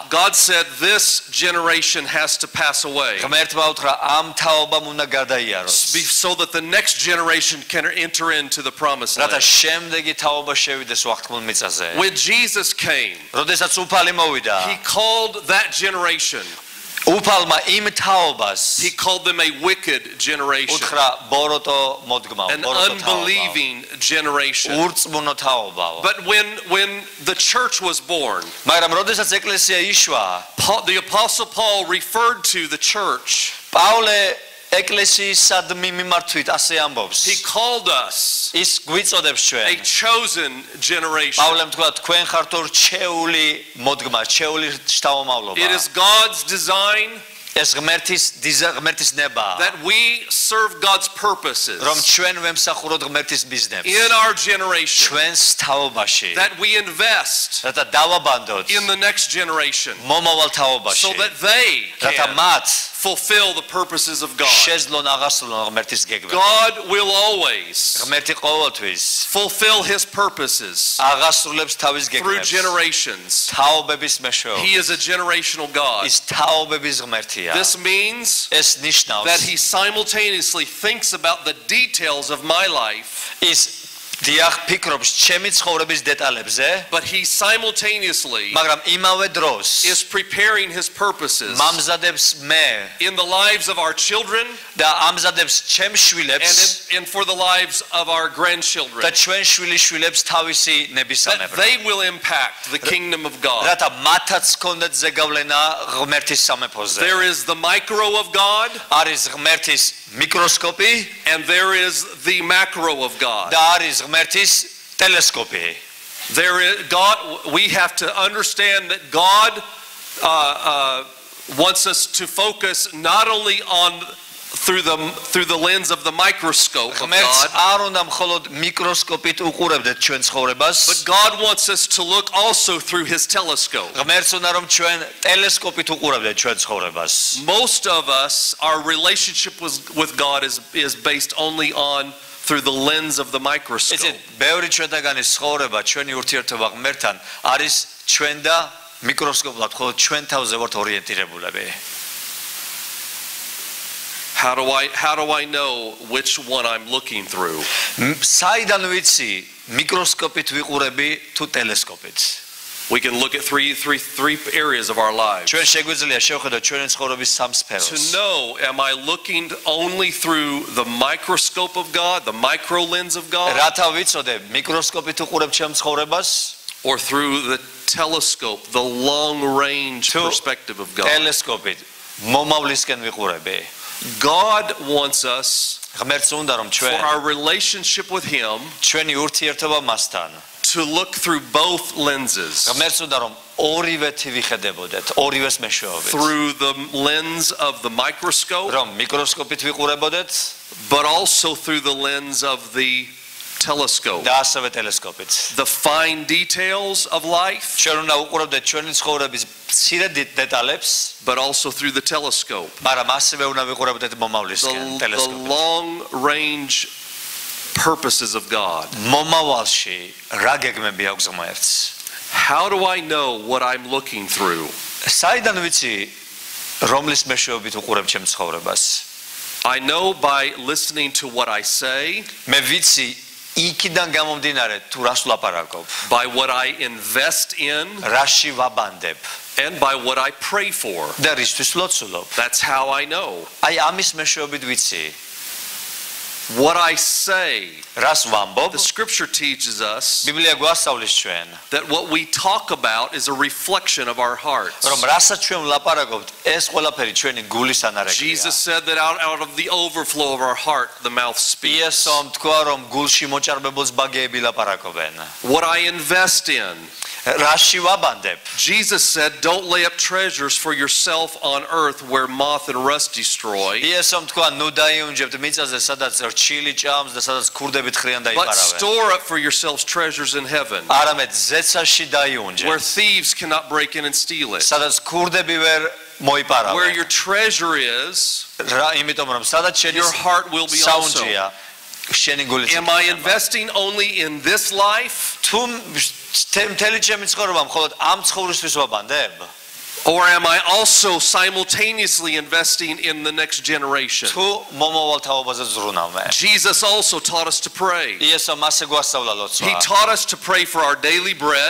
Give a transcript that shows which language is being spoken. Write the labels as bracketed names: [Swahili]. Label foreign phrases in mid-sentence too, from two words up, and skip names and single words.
[English] God said this generation has to pass away [Georgian] ღმერთმა უთხრა ამ თაობამ უნდა გადაიაროს [English] so that the next generation can enter into the promised [Georgian] რათა [English] land. [Georgian] შემდეგი თაობა შევიდეს ვახტმულ მიწაზე [English] When Jesus came, [Georgian] როდესაც უფალი მოვიდა [English] he called that generation, [Georgian] უფალმა იმ თაობას [English] he called them a wicked generation, [Georgian] უთხრა ბოროტო მოდგმაო [English] an [Georgian] ბოროტო [English] unbelieving generation. [Georgian] ურწმუნო თაობაო [English] But when the church was born, [Georgian] მაგრამ როდესაც ეკლესია იშვა [English] the Apostle Paul referred to the church. [Georgian] პაულე ეკლესიისადმი მიმართვით ასე ამბობს [English] He called us [Georgian] ის გვიწოდებს [English] a [Georgian] ჩვენ [English] chosen generation. [Georgian] პაულემ თქვა თქვენ ხართ რჩეული მოდგმა რჩეული შთამომავლობა [English] It is God's design [Georgian] ეს ღმერთის ნება [English] that we serve God's purposes [Georgian] რომ ჩვენ ვემსახუროთ ღმერთის ბიზნესს [English] in our generation, [Georgian] ჩვენს თაობაში [English] that we invest [Georgian] რათა დავაბანდოთ [English] in the next generation [Georgian] მომავალ [English] so [Georgian] თაობაში [English] that they [Georgian] რათა [English] can [Georgian] მათ [English] fulfill the purposes of God. [Georgian] შეძლონ აღასრულონ ღმერთის გეგმები [English] God will always [Georgian] ღმერთი ყოველთვის [English] fulfill his purposes [Georgian] აღასრულებს თავის [English] through [Georgian] გეგმებს [English] generations. [Georgian] თაობების [English] He [Georgian] მეშვეობით [English] is a generational God. [Georgian] ის თაობების ღმერთია [English] This means [Georgian] ეს [English] that [Georgian] ნიშნავს [English] he simultaneously thinks about the details of my life, [Georgian] ის დიახ ფიქრობს ჩემი ცხოვრების დეტალებზე [English] but he simultaneously [Georgian] მაგრამ იმავე დროს [English] is preparing his purposes [Georgian] მამზადებს მე [English] in the lives of our children [Georgian] და ამზადებს ჩემ შვილებს [English] and for the lives of our grandchildren, [Georgian] და ჩვენ შვილიშვილებს თავისი [English] that [Georgian] ნებისამებრ [English] they will impact the kingdom of God. [Georgian] რათა მათაც კონდეთ ზეგავლენა ღმერთის სამეფოზე [English] There is the micro of God [Georgian] არის ღმერთის მიკროსკოპი [English] and there is the macro of God. [Georgian] და არის ღმერთის ტელესკოპი [English] There is God. We have to understand that God wants us to focus not only on through the lens of the microscope of [Georgian] ღმერთს [English] God, [Georgian] არ უნდა მხოლოდ მიკროსკოპით უყურებდეთ ჩვენ ცხოვრებას [English] but God wants us to look also through his telescope. [Georgian] ღმერთს უნდა რომ ჩვენ ტელესკოპით უყურებდეთ ჩვენ ცხოვრებას [English] Most of us, our relationship with God is based only on through the lens of the microscope. [Georgian] იცით ბევრი ჩვენთაგანის ცხოვრება ჩვენი ურთიერთობა ღმერთთან არის ჩვენ და მიკროსკოპულად ხოლო ჩვენ თავზე ვართ ორიენტირებულები [English] How do I know which one I'm looking through? [Georgian] საიდან ვიცი მიკროსკოპით ვიყურები თუ ტელესკოპით [English] We can look at three areas of our lives. [Georgian] ჩვენ შეგვიძლია შევხედოთ ჩვენი ცხოვრების სამ [English] To [Georgian] სფეროს [English] know, am I looking only through the microscope of God, the micro lens of God, [Georgian] რათა ვიცოდე მიკროსკოპით უყურებ ჩემ ცხოვრებას [English] or through the telescope, the long range To perspective of God? [Georgian] ტელესკოპით მომავლისკენ ვიყურები [English] God wants us, [Georgian] ღმერთს უნდა რომ [English] for [Georgian] ჩვენ [English] our relationship with him, [Georgian] ჩვენი ურთიერთობა მასთან [English] to look through both lenses, [Georgian] ღმერთს უნდა რომ ორივეთი ვიხედებოდეთ ორივეს მეშვეობით [English] through the lens of the microscope, [Georgian] რომ მიკროსკოპით ვიყურებოდეთ [English] but also through the lens of the telescope. [Georgian] და ასევე ტელესკოპით [English] The fine details of life, [Georgian] ჩვენ უნდა უყურებდეთ ჩვენი ცხოვრების მცირე დეტალებს [English] but also through the telescope. [Georgian] მაგრამ ასევე უნდა ვიყურებდეთ მომავლისკენ [English] The [Georgian] ტელესკოპით [English] long range purposes of God. [Georgian] მომავალში რა გეგმები აქვს ღმერთს [English] How do I know what I'm looking through? [Georgian] საიდან ვიცი რომლის მეშვეობით უყურებ ჩემ ცხოვრებას [English] I know by listening to what I say, [Georgian] მე ვიცი იქიდან გამომდინარე თუ რას ვლაპარაკობ [English] by what I invest in, [Georgian] რაში ვაბანდებ [English] and by what I pray for. [Georgian] და რისთვის ლოცულობ [English] That's how I know. [Georgian] აი ამის მეშვეობით ვიცი [English] What I say, [Georgian] რას ვამბობ [English] the scripture teaches us [Georgian] ბიბლია გვასწავლის ჩვენ [English] that what we talk about is a reflection of our hearts. [Georgian] რომ რასაც ჩვენ ვლაპარაკობთ ეს ყველაფერი ჩვენი გულის ანარეგია [English] Jesus said that out of the overflow of our heart, the mouth speaks. [Georgian] იესომ თქვა რომ გულში მოჭარბებულს ბაგეები ლაპარაკობენ [English] What I invest in. [Georgian] რაში ვაბანდებ [English] Jesus said, don't lay up treasures for yourself on earth where moth and rust destroy, [Georgian] იესომ თქვა ნუ დაიუნჯებთ მიწაზე სადაც რჩილი ჭამს და სადაც ქურდებით ხრიან და [English] but [Georgian] იფარავენ. [English] store up for yourselves treasures in heaven, [Georgian] არამედ ზეცაში დაიუნჯე. [English] where thieves cannot break in and steal it. [Georgian] სადაც ქურდები ვერ [English] Where [Georgian] მოიპარავენ. [English] your treasure is, [Georgian] იმიტომ რომ სადაც შედის [English] your heart will be also. [Georgian] საუნჯეა. შენი გულიც. [English] Am I investing only in this life, [Georgian] თუ მთელი ჩემი ცხოვრება მხოლოდ ამ ცხოვრისთვის ვაბანდებ? [English] or am I also simultaneously investing in the next generation? [Georgian] თუ მომავალ თაობაზე ზრუნავ? [English] Jesus also taught us to pray. [Georgian] იესომ ასე გვასწავლა [English] He [Georgian] ლოცვა. [English] taught us to pray for our daily bread,